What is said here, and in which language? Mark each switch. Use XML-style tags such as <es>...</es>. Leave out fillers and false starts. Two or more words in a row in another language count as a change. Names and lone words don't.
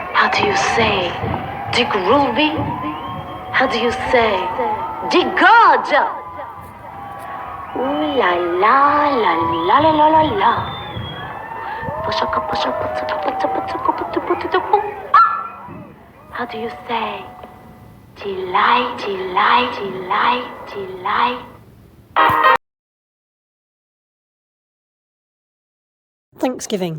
<en>How do you say? De groovy? How do you say? De gorge? Ooh la la la la la la la la. How do you say? Delight, delight, delight, delight. ThanksGiving.</en>